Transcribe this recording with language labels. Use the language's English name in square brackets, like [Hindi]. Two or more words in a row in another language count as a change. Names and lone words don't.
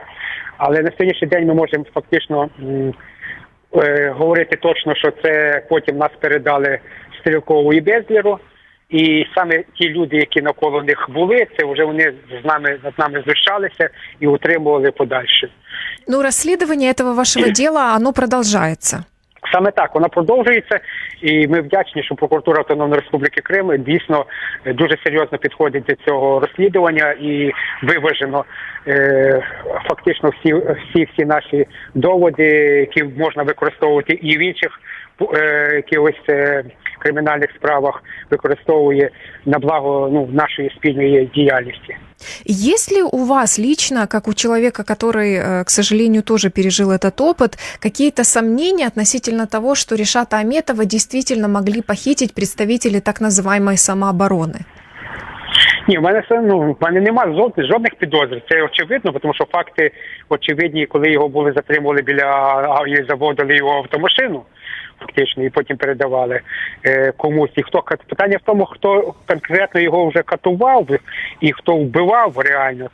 [Ukrainian] Але на сьогоднішній день ми можемо фактично говорити точно, що це потім нас передали Стрілкову і Безлєру. І саме ті люди, які навколо них були, це вже вони над нами знущалися і утримували подальше. Ну, [Russian] расследование этого вашего дела, оно продолжается. [Ukrainian] Саме так, вона продовжується, і ми вдячні, що прокуратура Автономної Республіки Крим дійсно дуже серйозно підходить до цього розслідування і виважено фактично всі наші доводи, які можна використовувати і в інших якихось кримінальних справах, використовує на благо нашої спільної діяльності. [Russian] Есть ли у вас лично, как у человека, который, к сожалению, тоже пережил этот опыт, какие-то сомнения относительно того, что Ришата Аметова действительно могли похитить представители так называемой самообороны? [Ukrainian] Ні, в мене немає жодних підозр. Це очевидно, тому що факти очевидні, коли його затримували біля і заводили його автомашину, фактично, і потім передавали комусь. І питання в тому, хто конкретно його вже катував і хто вбивав реально.